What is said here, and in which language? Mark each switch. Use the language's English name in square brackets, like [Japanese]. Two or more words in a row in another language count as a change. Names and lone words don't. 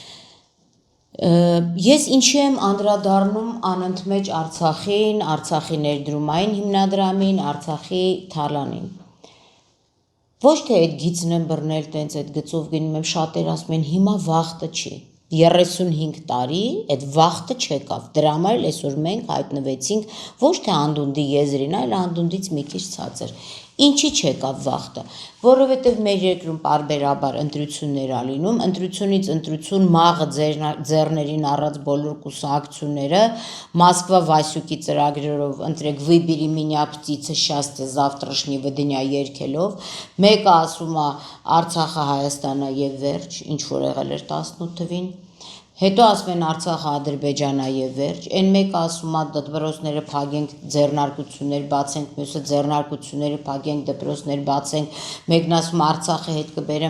[Armenian] Ես ինչի եմ անդրադառնում անընդմեջ Արցախին, Արցախի ներդրումային հիմնադրամին, Արցախի թալանին։ Ոչ թե այդ գիծն եմ բռնել, տենց այդ գծով գնում եմ, շատեր ասում են հիմա վախտը չի։ 35 տարի այդ վախտը չեկավ, դրա համար այսօր մենք հայտնվեցինք ոչ թե անդունդի եզրին, այլ անդունդից մի քիչ ցածր։ Ինչի չեկավ վախտը, որովհետև մեր երկրում պարբերաբար ընտրություններ ա լինում, ընտրությունից ընտրություն մաղը ձեռներին առած բոլոր կուսակցությունները Մոսկվա Վասյուկի ծրագրերով ընտրեք [Russian] «Վыбери меня, птица счастья, завтрашнего [Armenian] дня» երգելով, մեկը ասում է Արցախը Հայաստանն է եւ վերջ, ինչ որ եղել էր 18 թվին, հետո ասում են Արցախը Ադրբեջանն է եւ վերջ, այն մեկը ասում է դպրոցները փակենք, ձեռնարկություններ բացենք, մյուսը ձեռնարկությունները փակենք, դպրոցներ բացենք, մեկն ասում Արցախը հետ կբերեմ,